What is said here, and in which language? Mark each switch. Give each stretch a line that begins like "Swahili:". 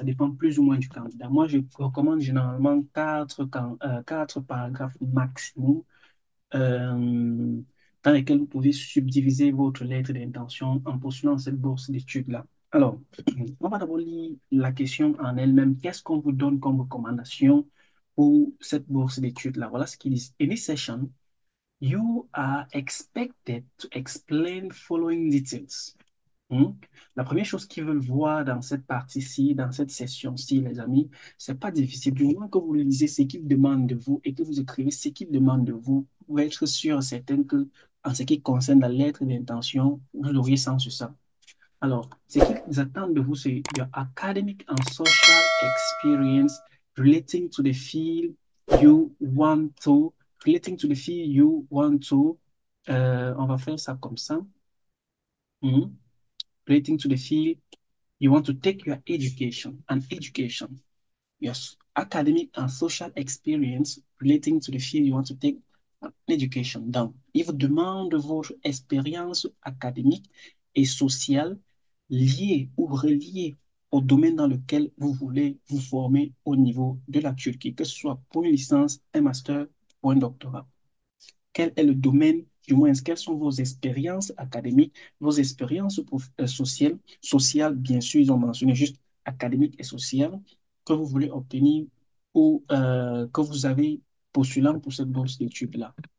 French: Ça dépend plus ou moins du candidat. Moi, je recommande généralement quatre paragraphes maximum euh, dans lesquels vous pouvez subdiviser votre lettre d'intention en postulant cette bourse d'études-là. Alors, on va d'abord lire la question en elle-même. Qu'est-ce qu'on vous donne comme recommandation pour cette bourse d'études-là? Voilà ce qu'ils disent.
English: In this session, you are expected to explain following details. Hmm.
French: La première chose qu'ils veulent voir dans cette partie-ci, dans cette session-ci, les amis, c'est pas difficile. Du moment que vous lisez ce qu'ils demandent de vous et que vous écrivez ce qu'ils demandent de vous, vous pouvez être sûr et certain que, en ce qui concerne la lettre d'intention, vous auriez sens sur ça. Alors, ce qu'ils attendent de vous, c'est
English: your academic and social experience relating to the field you want to, relating to the field you want to,
French: on va faire ça comme ça.
English: Hmm. Relating to the field you want to take your education and education, yes, academic and social experience relating to the field you want to take an education.
French: Donc, il vous demande votre expérience académique et sociale liée ou reliée au domaine dans lequel vous voulez vous former au niveau de la Turquie, que ce soit pour une licence, un master ou un doctorat. Quel est le domaine, du moins, quelles sont vos expériences académiques, vos expériences sociales, bien sûr, ils ont mentionné juste académiques et sociales, que vous voulez obtenir ou que vous avez postulant pour cette bourse d'études-là.